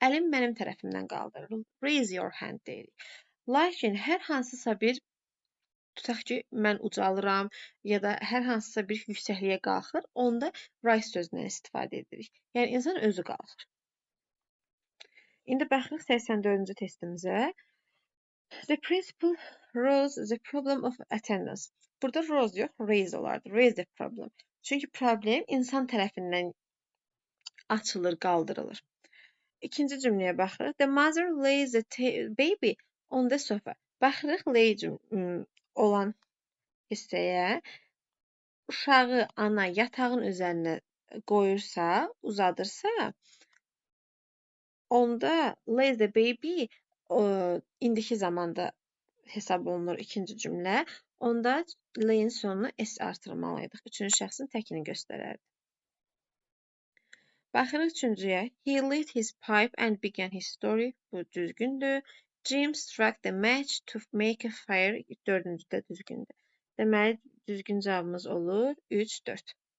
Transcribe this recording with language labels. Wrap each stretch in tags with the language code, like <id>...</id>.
<az>Əlim mənim tərəfimdən qaldırılır.</az> <en>Raise your hand</en> <az>deyirik. Lakin hər hansısa bir, tutaq ki, mən ucalıram ya da hər hansısa bir yüksəkliyə qalxır, onda rise sözündən istifadə edirik. Yəni insan özü qalxır. İndi baxırıq 84-cü testimizə.</az> <en>The principal rose the problem of attendance.</en> <az>Burada rose yox, raise olardı.</az> <en>Raise the problem.</en> <az>Çünki problem insan tərəfindən açılır, qaldırılır. İkinci cümləyə baxırıq.</az> <en>The mother lays the baby on the sofa.</en> <az>Baxırıq lay olan hissəyə. Uşağı ana yatağın üzərinə qoyursa, uzadırsa, onda lays the baby indiki zamanda hesab olunur ikinci cümlə. Onda lay'in sonuna s artırmalıydıq. Üçüncü şəxsin təkini göstərərdi. Baxırıq üçüncüyə.</az> <en>He lit his pipe and began his story.</en> <az>Bu düzgündür.</az> <en>Jim struck the match to make a fire.</en> <az>Dördüncü də düzgündür. Deməli, düzgün cavabımız olur 3, 4.</az>